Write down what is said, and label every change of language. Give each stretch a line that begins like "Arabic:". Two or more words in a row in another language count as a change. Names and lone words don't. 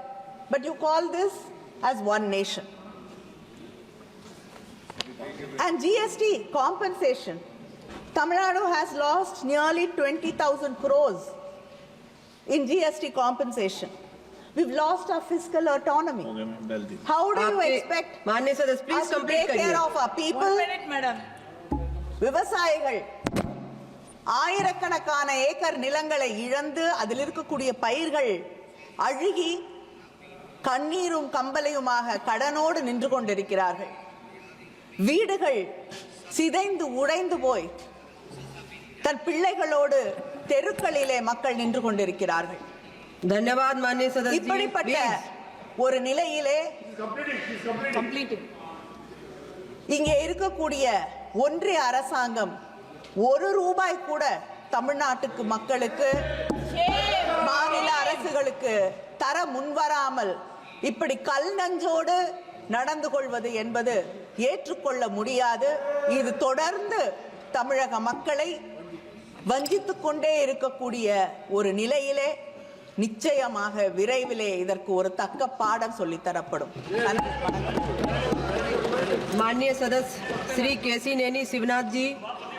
English: But you call this as one nation. And GST compensation, Tamil Nadu has lost nearly 20,000 crores in GST compensation. We've lost our fiscal autonomy. How do you
Hindi: आपके-
English: expect
Hindi: माननीय सदस्य
English: us
Hindi: प्लीज
English: to
Hindi: कंप्लीट
English: take care
Hindi: करिए।
English: of our people?
Tamil: விவசாயிகள் ஆயிரக்கணக்கான ஏக்கர் நிலங்களை இழந்து அதில் இருக்கக்கூடிய பயிர்கள் அழுகி கண்ணீரும் கம்பலையுமாக கடனோடு நின்று கொண்டிருக்கிறார்கள். வீடுகள் சிதைந்து உடைந்து போய் தன் பிள்ளைகளோடு தெருக்களிலே மக்கள் நின்று கொண்டிருக்கிறார்கள்.
Hindi: धन्यवाद माननीय सदस्य जी
Tamil: இப்படிப்பட்ட
Hindi: प्लीज
Tamil: ஒரு நிலையிலே இங்கே இருக்கக்கூடிய ஒன்றிய அரசாங்கம் ஒரு ரூபாய் கூட தமிழ்நாட்டுக்கு மக்களுக்கு மாநில அரசுகளுக்கு தர முன்வராமல் இப்படி கல் நஞ்சோடு நடந்து கொள்வது என்பது ஏற்றுக்கொள்ள முடியாது. இது தொடர்ந்து தமிழக மக்களை வஞ்சித்துக் கொண்டே இருக்கக்கூடிய ஒரு நிலையிலே நிச்சயமாக விரைவிலே இதற்கு ஒரு தக்க பாடம் சொல்லித்தரப்படும். நன்றி.
Hindi: माननीय सदस्य श्री केसी नैनी शिवनाथ जी।